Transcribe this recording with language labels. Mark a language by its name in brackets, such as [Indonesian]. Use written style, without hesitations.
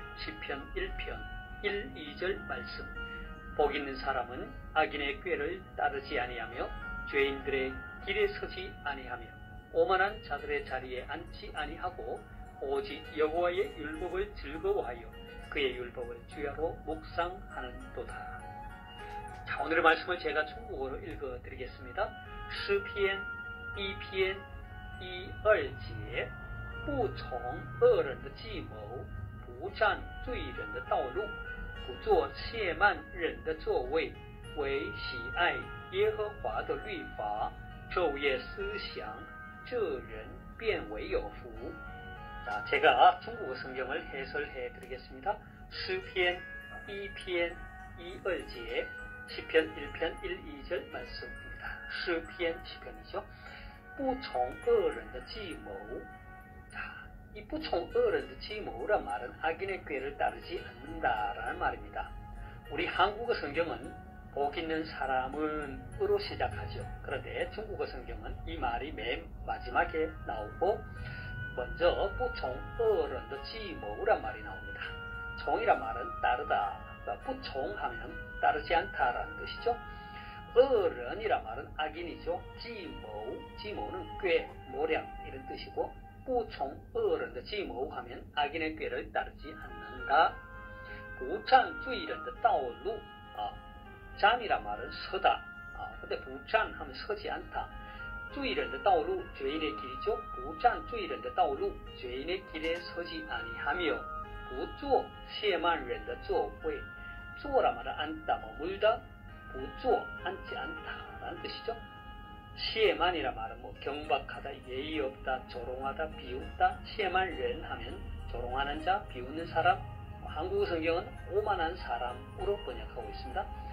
[Korean] 시편 1편 1, 2절 말씀. 복 있는 사람은 악인의 꾀를 따르지 아니하며 죄인들의 길에 서지 아니하며 오만한 자들의 자리에 앉지 아니하고 오직 여호와의 율법을 즐거워하여 그의 율법을 주야로 묵상하는도다. 자, 오늘의 말씀을 제가 중국어로 읽어드리겠습니다. [Chinese] 诗篇一篇一二节不从恶人的计谋，不占罪人的道路，不做亵慢人的座位，为喜爱耶和华的律法，昼夜思想，这人便为有福。 [Korean] 자, 제가 중국어 성경을 해설해 드리겠습니다. 시편 2편 2절에 시편 1편 1, 2절 말씀입니다. 시편 시편이죠. [Chinese] 不从恶人的计谋. [Korean] 자, 이 [Chinese] 不从恶人的计谋 [Korean] 란 말은 악인의 꾀를 따르지 않는다라는 말입니다. 우리 한국어 성경은 복 있는 사람은 으로 시작하죠. 그런데 중국어 성경은 이 말이 맨 마지막에 나오고 먼저 [Chinese] 不从恶人的计谋 [Korean] 란 말이 나옵니다. 종이란 말은 따르다, 不从하면 따르지 않다라는 뜻이죠. 恶人이란 말은 악인이죠. 计谋, 计谋는 꾀, 모략 이런 뜻이고 [Chinese] 不从恶人的计谋 [Korean] 하면 악인의 꾀를 따르지 않는다. [Chinese] 不占罪人的道路, [Korean] 占이란 말은 서다. 근데 不占 하면 서지 않다. [Chinese] 罪人的道路, [Korean] 죄인의 길이죠. [Chinese] 不占罪人的道路, [Korean] 죄인의 길에 서지 아니하며 [Chinese] 不坐亵慢人的座位. [Korean] 坐란 말은 앉다, 머물다. 不坐, 앉지 않다라는 뜻이죠. 亵慢이란 말은 경박하다, 예의 없다, 조롱하다, 비웃다. 亵慢人 하면 조롱하는 자, 비웃는 사람. 한국 성경은 오만한 사람으로 번역하고 있습니다.